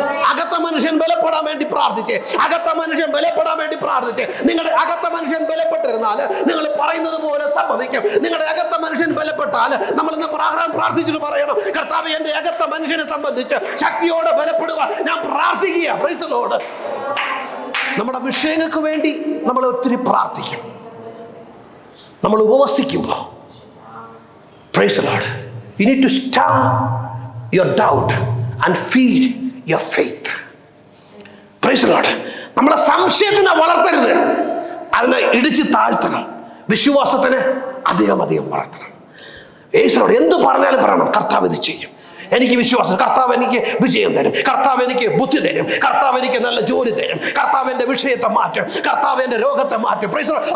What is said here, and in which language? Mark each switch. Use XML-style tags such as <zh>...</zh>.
<ml>അകത്ത മനുഷ്യൻ ബലപ്പെടാൻ വേണ്ടി പ്രാർത്ഥിച്ച്, അകത്ത മനുഷ്യൻ ബലപ്പെടാൻ വേണ്ടി പ്രാർത്ഥിച്ച്, നിങ്ങളുടെ അകത്ത മനുഷ്യൻ ബലപ്പെട്ടിരുന്നാൽ നിങ്ങൾ പറയുന്നത് പോലെ സംഭവിക്കും. നിങ്ങളുടെ അകത്ത മനുഷ്യൻ ബലപ്പെട്ടാൽ, നമ്മൾ ഇന്ന് പ്രാർത്ഥിച്ചിട്ട് പറയണം, കർത്താവേ, എന്റെ അകത്ത മനുഷ്യനെ സംബന്ധിച്ച് ശക്തിയോടെ ബലപ്പെടുക ഞാൻ പ്രാർത്ഥിക്കുക.</ml> <en>Praise the Lord.</en> <ml>നമ്മുടെ വിഷയങ്ങൾക്ക് വേണ്ടി നമ്മൾ ഒത്തിരി പ്രാർത്ഥിക്കും. നമ്മൾ ഉപവസിക്കുമ്പോൾ,</ml> <en>Praise the Lord, you need to stir your doubt and feed your faith. Praise the Lord.</en> <ml>നമ്മളെ സംശയത്തിനെ വളർത്തരുത്, അതിനെ ഇടിച്ച് താഴ്ത്തണം. വിശ്വാസത്തിന് അധികം വളർത്തണം. യേശുവോട് എന്ത് പറഞ്ഞാലും പറയണം, കർത്താവ് ഇത് ചെയ്യും. എനിക്ക് വിശ്വാസം, കർത്താവ് എനിക്ക് വിജയം തരും, കർത്താവ് എനിക്ക് ബുദ്ധി തരും, കർത്താവ് എനിക്ക് നല്ല ജോലി തരും, കർത്താവ് എന്റെ വിഷയത്തെ മാറ്റും, കർത്താവ് എന്റെ രോഗത്തെ മാറ്റും.</ml> <en>Praise the Lord.</en>